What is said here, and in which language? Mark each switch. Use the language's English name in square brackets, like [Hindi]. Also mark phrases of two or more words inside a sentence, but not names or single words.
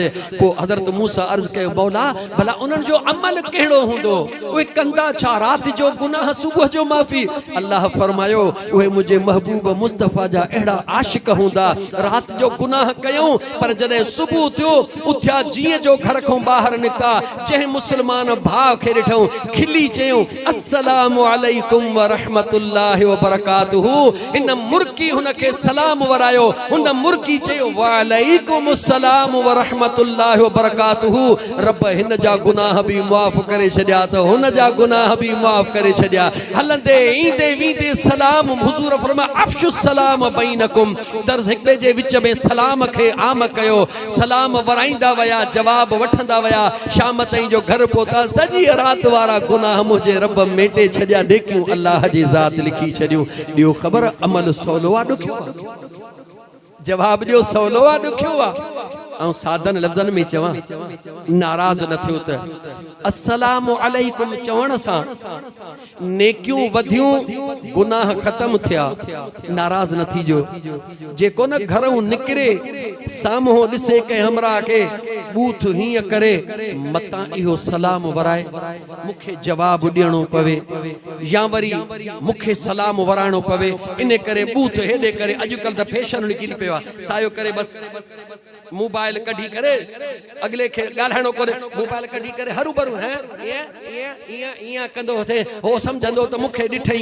[Sindhi] पोइ हज़रत मूसा अर्ज़ कयो मौला भला उन्हनि जो अमल कहिड़ो हूंदो उहे कंदा छा राति जो गुनाह सुबुह जो माफ़ी। अल्लाह फरमायो उहे मुंहिंजे महबूब मुस्तफ़ा जा अहिड़ा आशिक़ हूंदा राति जो गुनाह कयूं पर जॾहिं सुबुह थियो उथिया जीअं जो घर खां ॿाहिरि निकिता जंहिं मुस्लमान भाउ खे ॾिठूं खिली चयूं [Arabic] السلام عليكم ورحمة الله وبركاته. [Sindhi] इन मुर्की हुनखे सलाम वराए फरमायो हुन मुर्गी चयो [Arabic] وعليكم السلام ورحمة الله وبركاته [Sindhi] रब हिन जा गुनाह भी माफ़ करे छड्या तो हुन जा गुनाह भी माफ़ करे छड्या हलंदे ईंदे वींदे सलाम हुजूर फरमा [Arabic] أفشوا السلام بينكم [Sindhi] दर्स हिक ॿिए जे विच में सलाम खे आम कयो सलाम वराईंदा वया जवाब वठंदा वया शाम ताईं जो घर पहुता सजी रात वारा गुनाह मुझे रब मेटे छड्या देखियो अल्लाह जी ज़ात लिखी छड्यो ॾियो ख़बर अमल सवलो आ ॾुखियो जवाब ॾियो सवलो आ ॾुखियो आ ऐं सादन लफ़्ज़न में चवां नाराज़ न थियो त [Arabic] السلام عليكم [Sindhi] चवण सां नेकियूं वधियूं गुनाह ख़त्म थिया नाराज़ न थीजो जेको न घरों निकिरे साम्हूं ॾिसे कंहिं हमरा के बूथ हीअं करे मतां इहो सलाम वराए मूंखे जवाब ॾियणो पवे या वरी मूंखे सलाम वराइणो पवे इन करे बूथ हेॾे करे अॼुकल्ह त फैशन निकिरी पियो आहे सायो करे बस मोबाइल कढी करे अगले खे ॻाल्हाइणो कोन्हे मोबाइल कढी करे हरू भरू है इया कंदो थे हो समझंदो त मूंखे ॾिठई